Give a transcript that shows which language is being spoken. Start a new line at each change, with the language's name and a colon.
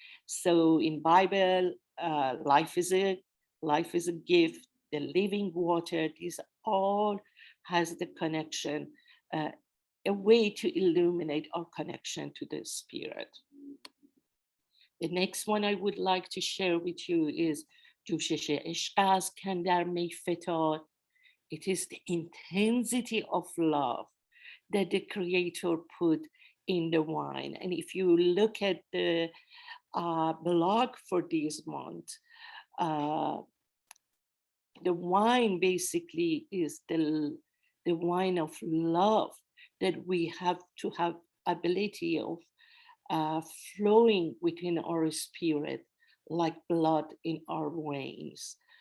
English: So in Bible, life is a gift. The living water, these all has the connection, a way to illuminate our connection to the spirit. The next one I would like to share with you is
Persian: جوشش عشقست کاندر می فتاد.
English: It is the intensity of love that the Creator put in the wine. And if you look at the blog for this month, the wine basically is the wine of love that we have to have ability of flowing within our spirit like blood in our veins.